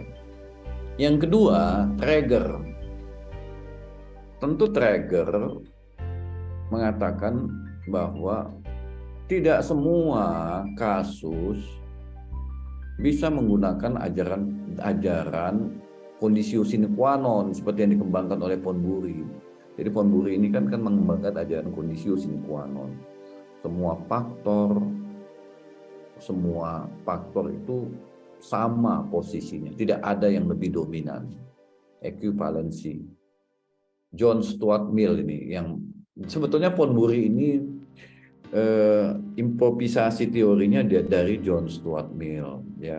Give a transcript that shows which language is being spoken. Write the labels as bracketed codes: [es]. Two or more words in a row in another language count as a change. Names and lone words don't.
[id] Yang kedua, Traeger. Tentu Traeger mengatakan bahwa tidak semua kasus bisa menggunakan ajaran [la] conditio sine qua non [id] seperti yang dikembangkan oleh von Bury. Jadi von Bury ini kan mengembangkan ajaran [la] conditio sine qua non. [id] Semua faktor itu sama posisinya, tidak ada yang lebih dominan. Equivalency. John Stuart Mill ini yang sebetulnya von Bury ini improvisasi teorinya dari John Stuart Mill ya.